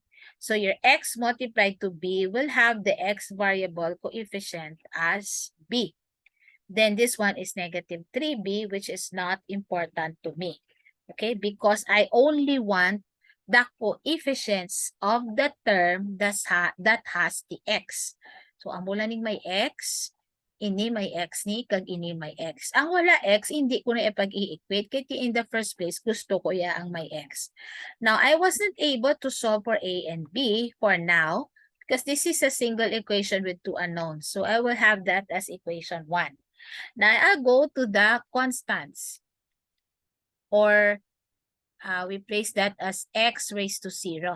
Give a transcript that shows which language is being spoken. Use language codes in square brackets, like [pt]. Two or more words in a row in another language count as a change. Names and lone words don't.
[en] So your x multiplied to B will have the x variable coefficient as B. Then this one is -3B, which is not important to me. Okay, because I only want the coefficients of the term that has the x. So, [hil] ang mula ning may x, ini may x ni, kag ini may x. Ang wala x, hindi ko na ipag-i-equate. Kaya [en] in the first place, [hil] gusto ko ya ang may x. [en] Now, I wasn't able to solve for A and B for now because this is a single equation with two unknowns. So, I will have that as equation 1. Now, I'll go to the constants. Or we place that as x raised to 0.